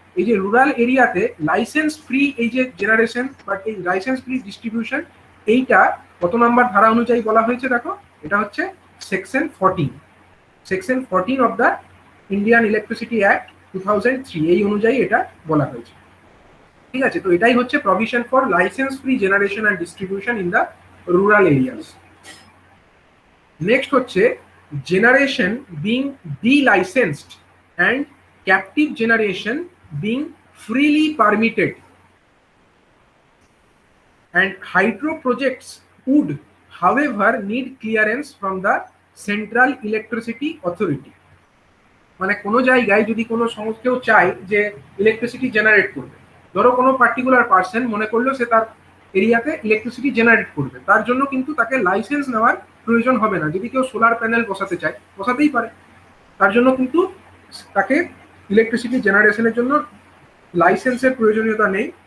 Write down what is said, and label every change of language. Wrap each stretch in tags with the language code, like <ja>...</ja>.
<bn>এই যে রুরাল এরিয়াতে লাইসেন্স ফ্রি এই যে জেনারেশন বা এই লাইসেন্স ফ্রি ডিস্ট্রিবিউশন, এইটা কত নাম্বার ধারা অনুযায়ী বলা হয়েছে দেখো, এটা হচ্ছে section 14, section 14 of the Indian electricity act 2003, এই অনুযায়ী এটা বলা হয়েছে, ঠিক আছে। তো এটাই হচ্ছে</bn> <en>Provision for licence free generation and distribution in the rural areas. Next</en> <bn>হচ্ছে</bn> <en>Generation being delicensed and captive generation being freely permitted, and hydro projects would however need clearance from the Central Electricity Authority।</en> <bn>মানে কোনো জায়গায় যদি কোনো কেউ চায় যে electricity generate করবে, ধরো কোনো পার্টিকুলার পার্সন মনে করলো সে তার এরিয়াতে ইলেকট্রিসিটি জেনারেট করবে, তার জন্য কিন্তু তাকে লাইসেন্স নেওয়ার প্রয়োজন হবে না। যদি কেউ সোলার প্যানেল বসাতে চায় বসাতেই পারে, তার জন্য কিন্তু তাকে ইলেকট্রিসিটি জেনারেশনের জন্য লাইসেন্সের প্রয়োজনীয়তা নেই।</bn>